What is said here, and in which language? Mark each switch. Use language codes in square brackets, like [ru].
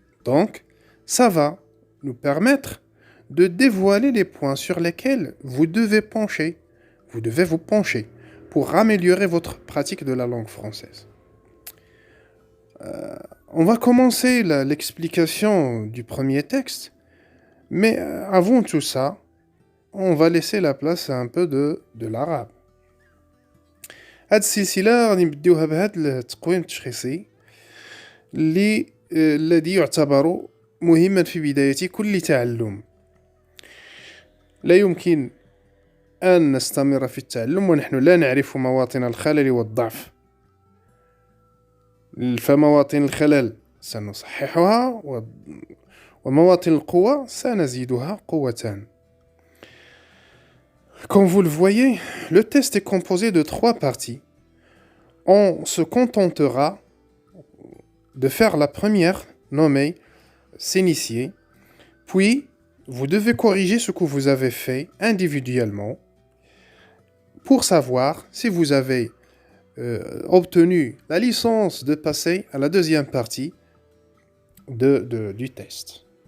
[fr] Donc, ça va nous permettre de dévoiler les points sur lesquels vous devez vous pencher pour améliorer votre pratique de la langue française. On va commencer l'explication du premier texte, mais avant tout ça, on va laisser la place à un peu de l'arabe. [ar] هاد السلسلة غادي نبديوها بهاد التقويم التشخيصي الذي يعتبر مهما في بداية كل تعلم. لا يمكن أن نستمر في التعلم ونحن لا نعرف مواطن الخلل والضعف. فمواطن الخلل سنصححها ومواطن القوة سنزيدها قوة. [fr] Comme vous le voyez, le test est composé de 3 parties. On se contentera de faire la première, nommée s'initier, puis vous devez corriger ce que vous avez fait individuellement pour savoir si vous avez obtenu la licence de passer à la deuxième partie du test.